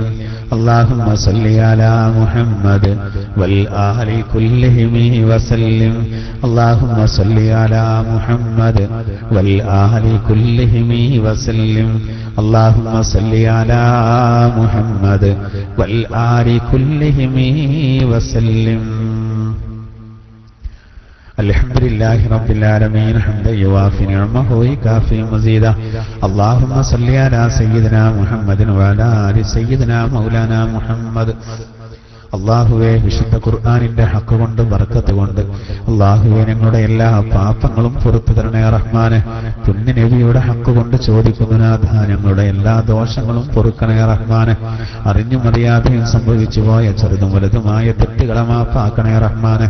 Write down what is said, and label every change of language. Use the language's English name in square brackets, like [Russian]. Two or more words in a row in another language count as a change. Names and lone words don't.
[Arabic] اللهم صل على محمد والآل كلهم وسلم اللهم صل على محمد والآل كلهم وسلم اللهم صل على محمد والآل كلهم وسلم الحمد لله رب العالمين حمدا يوافي نعمه ويكافي مزيدا اللهم صل على سيدنا محمد وعلى آل سيدنا مولانا محمد [Malayalam] അള്ളാഹുവേ വിശുദ്ധ ഖുർആനിന്റെ ഹക്ക് കൊണ്ട് ബർക്കത്ത് കൊണ്ട് അള്ളാഹുവേ ഞങ്ങളുടെ എല്ലാ പാപങ്ങളും പുറത്തു തരണേ റഹ്മാനെ. പുണ്യ നബിയുടെ ഹക്ക് കൊണ്ട് ചോദിക്കുന്നു നാഥ, ഞങ്ങളുടെ എല്ലാ ദോഷങ്ങളും പൊറുക്കണേ റഹ്മാനെ. അറിഞ്ഞും അറിയാതെയും സംഭവിച്ചു പോയ ചെറുതും വലുതുമായ തെറ്റുകളെ മാപ്പാക്കണേ റഹ്മാനെ.